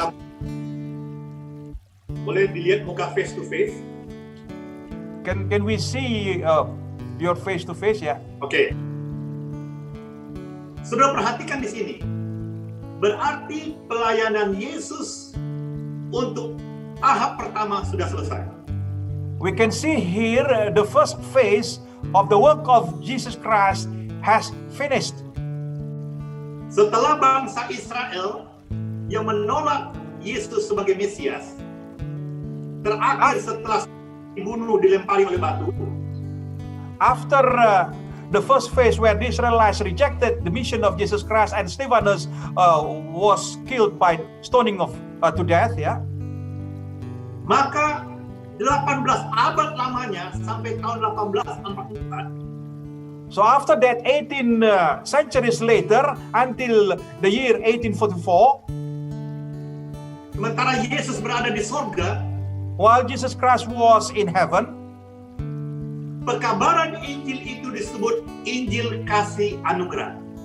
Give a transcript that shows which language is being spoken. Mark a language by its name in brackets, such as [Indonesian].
[Indonesian] kepada, boleh dilihat muka [English] face to face? can we see your face to face? [Indonesian] Ya. Oke. Saudara perhatikan di sini. Berarti pelayanan Yesus untuk tahap pertama sudah selesai. [English] We can see here the first phase of the work of Jesus Christ has finished. [Indonesian] Setelah bangsa Israel yang menolak Yesus sebagai Mesias, terakhir setelah dibunuh, dilempari oleh batu. [English] After the first phase where the Israelites rejected the mission of Jesus Christ and Stephanus was killed by stoning to death, ya. [Indonesian] Maka 18 abad lamanya sampai tahun 1844, [English] So after that, 18 centuries later, until the year 1844, [Indonesian] sementara Yesus berada di sorga, [English] while Jesus Christ was in heaven, [Indonesian] pekabaran Injil itu disebut Injil kasih anugerah.